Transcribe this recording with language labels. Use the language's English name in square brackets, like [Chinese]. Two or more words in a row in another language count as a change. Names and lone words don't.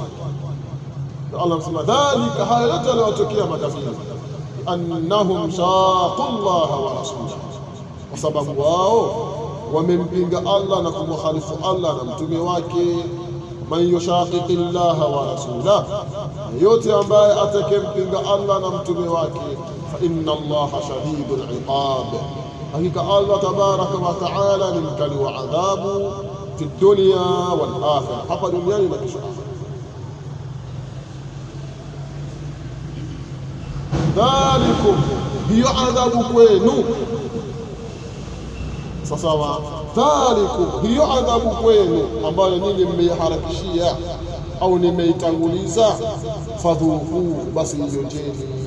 [Swahili] Allah anasema dhalika, hayo yote yaliyotokea makafiri, [Arabic] أنهم شاقوا الله ورسوله, [Swahili] kwa sababu wao wamempinga Allah na kumkhalifu Allah na mtume wake. [Arabic] من يشاقق الله ورسوله, [Swahili] yote ambaye atakempinga Allah na mtume wake, [Arabic] فإن الله شديد العقاب, [Swahili] hakika Allah [Arabic] تبارك وتعالى [Swahili] ni mkali wa adhabu [Arabic] في الدنيا والآخرة, [Swahili] hapa duniani na kesho akhira. Dhalikum, hiyo adhabu kwenu. Sasa dhalikum, hiyo adhabu kwenu ambayo nyinyi mmeiharakishia au nimeitanguliza, fadhuku, basi ionjeni.